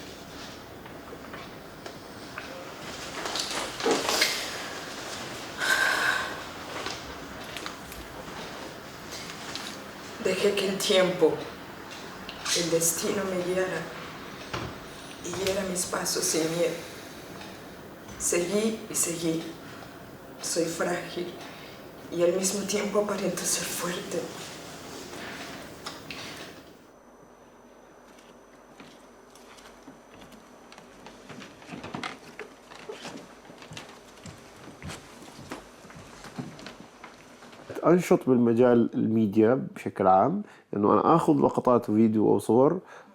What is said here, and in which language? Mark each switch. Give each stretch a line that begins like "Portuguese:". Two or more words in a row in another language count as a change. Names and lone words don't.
Spanish: Dejé que el tiempo, el destino me guiara y guiara mis pasos sin miedo. Seguí y seguí. Soy frágil y al mismo tiempo aparento ser fuerte.
Arabic: أنشط بالمجال الميديا بشكل عام، إنه أنا آخذ لقطات فيديو